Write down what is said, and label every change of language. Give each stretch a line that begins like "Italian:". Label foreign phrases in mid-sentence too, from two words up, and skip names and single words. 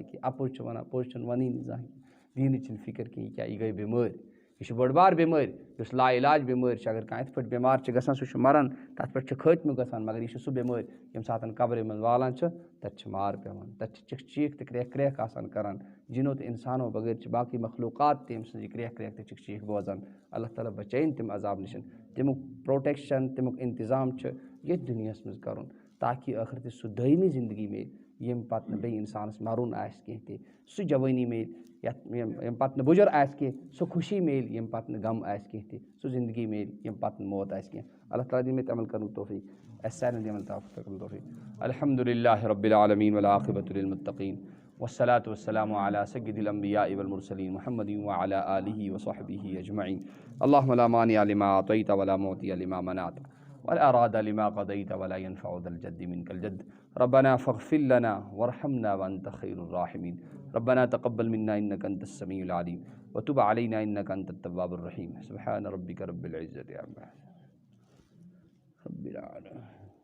Kashmiri: کینٛہہ اَپُز چھُ وَنان پوٚز چھُنہٕ وَنٲنی زانٛہہ دیٖنٕچ چھِنہٕ فِکر کینٛہہ یہِ کیٛاہ یہِ گٔے بٮ۪مٲرۍ یہِ چھِ بٔڑ بار بٮ۪مٲرۍ یُس لا علاج بٮ۪مٲرۍ چھِ اگر کانٛہہ یِتھ پٲٹھۍ بٮ۪مار چھِ گژھان سُہ چھُ مَران تَتھ پٮ۪ٹھ چھُ خٲتمہٕ گژھان مگر یہِ چھِ سُہ بٮ۪مٲرۍ ییٚمہِ ساتہٕ قبرِ منٛز والان چھِ تَتہِ چھِ مار پٮ۪وان تَتہِ چھِ چِکھ چیٖخ تہٕ کرٛٮ۪کھ کرٛٮ۪کھ آسان کَران جِنو تہٕ اِنسانو بغٲر چھِ باقٕے مخلوٗقات تہِ أمۍ سٕنٛز یہِ کرٛٮ۪کھ کرٛٮ۪کھ تہٕ چِکھ چیٖخ بوزان اللہ تعالیٰ بچٲیِن تِم عذاب نِش تَمیُک پرٛوٹٮ۪کشَن تَمیُک اِنتظام چھُ ییٚتھۍ دُنیاہَس منٛز کَرُن تاکہِ ٲخرتٕچ سُہ دٲیمی زندگی میلہِ یم پتہ بیٚیہِ اِنسانَس مَرُن آسہِ کینٛہہ تہِ سُہ جوٲنی میلہِ یَتھ ییٚمہِ پتہٕ نہٕ بُجر آسہِ کینٛہہ سُہ خوشی میلہِ ییٚمہِ پتہٕ نہٕ غم آسہِ کینٛہہ تہِ سُہ زندگی میلہِ ییٚمہِ پتہٕ نہٕ موت آسہِ کینٛہہ اللہ تعالیٰ دِیِن مےٚ تہِ عمل کرنُک توفیٖق اَسہِ سارنٕے دِیِن توفیٖق
Arabic: الحمد للہ رب العالمین والعاقبۃ للمتقین والصلاة والسلام علی سید الانبیاء والمرسلین محمد وعلی آلہ وصحبہ اجمعین اللہم لا مانع لما اعطیت ولا معطی لما منعت ولا راد لما قضیت ولا ينفع ذا الجد منک الجد ربنا فاغفر لنا وارحمنا وانت خیر الراحمین ربنا تقبل منا انک انت السمیع العلیم وتب علینا انک انت التواب الرحیم سبحان ربک رب العزۃ عما یصفون رب العالمین.